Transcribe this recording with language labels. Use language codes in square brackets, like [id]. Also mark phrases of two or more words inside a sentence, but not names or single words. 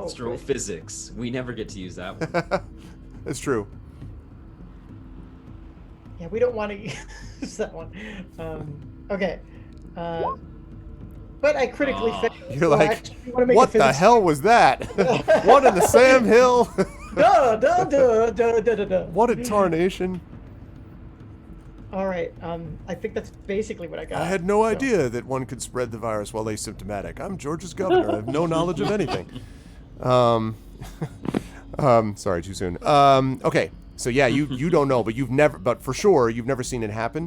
[en] Astrophysics. We never get to use that one. That's true. yeah, we don't want to use that one. Okay. But I critically failed. You're so I like, actually wanna make a what the physics- hell was that? What in the Sam Hill? Duh, duh, duh, duh, duh, duh, duh. What a tarnation. All right. I think that's basically what I got. I had no So- idea that one could spread the virus while asymptomatic. I'm Georgia's governor. I have no knowledge of anything. Sorry, too soon. Okay, so yeah, you don't know, but for sure you've never seen it happen.